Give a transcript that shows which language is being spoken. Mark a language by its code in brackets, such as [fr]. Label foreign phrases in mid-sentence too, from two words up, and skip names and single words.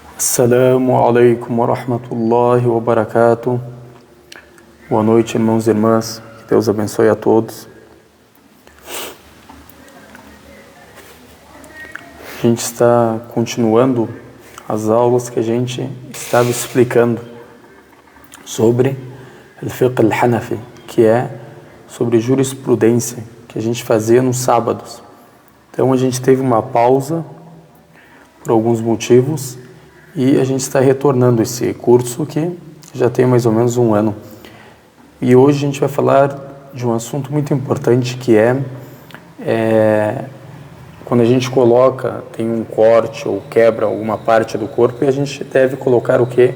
[ar] السلام عليكم ورحمة الله وبركاته. [pt] Boa noite, irmãos e irmãs. Que Deus abençoe a todos. A gente está continuando as aulas que a gente estava explicando sobre [ar] الفقه الحنفي, [pt] que é sobre jurisprudência, que a gente fazia nos sábados. Então a gente teve uma pausa por alguns motivos e a gente está retornando esse curso que já tem mais ou menos um ano. E hoje a gente vai falar de um assunto muito importante que é quando a gente coloca, tem um corte ou quebra alguma parte do corpo e a gente deve colocar o quê?